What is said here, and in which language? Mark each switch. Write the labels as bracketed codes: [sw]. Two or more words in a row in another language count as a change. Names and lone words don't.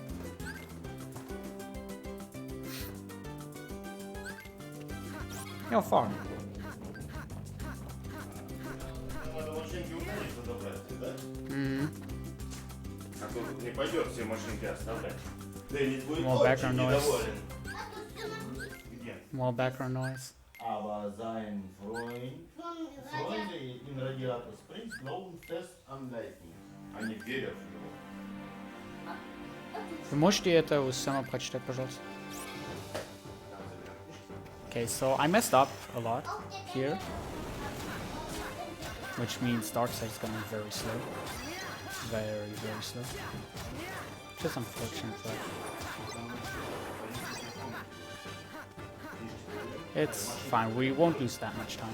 [en] How far? More background noise. More background noise. [de] Aber sein Freunde in Radiator Springs glauben fest an Lightning, [ru] а не верят в него. Вы можете это само прочитать, пожалуйста? [en] Okay, so I messed up a lot here, which means Darkseid is going to be very slow. Very, very slow. Just unfortunate for It's fine, we won't lose that much time.